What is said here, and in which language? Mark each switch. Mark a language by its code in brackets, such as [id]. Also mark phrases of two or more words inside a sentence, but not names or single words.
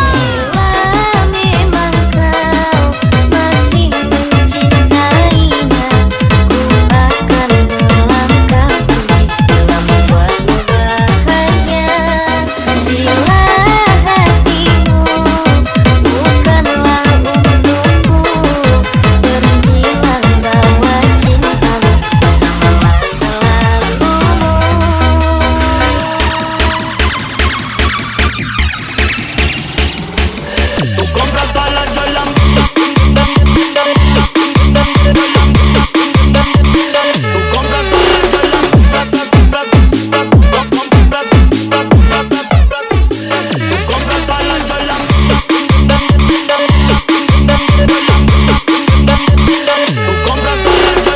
[id] memang kau masih mencintainya, ku akan melangkah pergi bila membuatmu bahagia. Bila hatimu bukanlah untukku, berhentilah bawa cintamu, samalah selalu. [es] Tú compras todas las Jordan. Tú compras todas las Jordan. Tú compras todas las Jordan. Tú compras todas